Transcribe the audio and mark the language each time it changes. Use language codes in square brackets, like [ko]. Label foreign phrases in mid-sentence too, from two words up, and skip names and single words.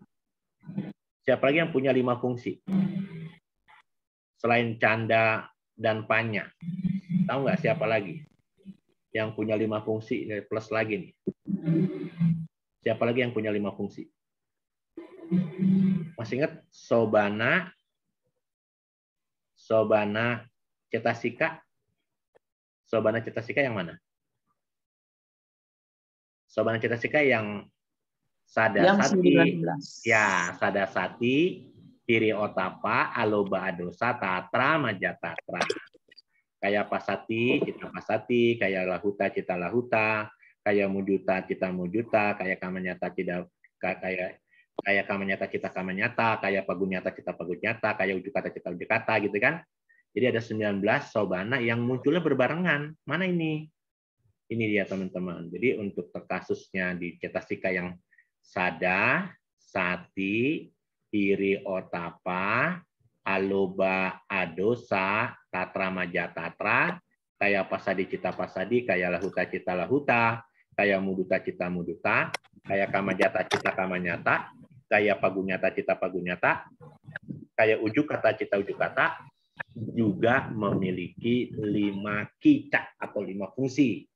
[id] Siapa lagi yang punya 5 fungsi? Selain canda dan panya. Tahu nggak siapa lagi? Yang punya 5 fungsi plus lagi nih. Siapa lagi yang punya 5 fungsi? Masih ingat [pi] Sobana cetasika? Sobana cetasika [id] yang mana? [pi] Sobana cetasika [id] yang sadasati. [pi] Ya, sadasati, tiri otapa, aloba adosa, tatra, majatatra. Kayak pasati, cita pasati, kayak lahuta, cita lahuta, kayak mujuta, cita mujuta, kayak kamanyata, kayak kamanyata, cita kamanyata, kayak pagunyata, cita pagunyata, kayak ujukata, cita ujukata, [id] gitu kan. Jadi ada 19 sobana yang munculnya berbarengan. Mana ini? Ini dia teman-teman. Jadi untuk kasusnya di cetasika yang [pi] sada, sati, iri otapa, aloba adosa, tatra majatatra, kayak pasadi cita pasadi, kayak lahuta cita lahuta, kayak muduta cita muduta, kayak kamajata cita kamanyata, kayak pagunyata cita pagunyata, kayak ujukata cita ujukata, [id] juga memiliki 5 kicak atau 5 fungsi.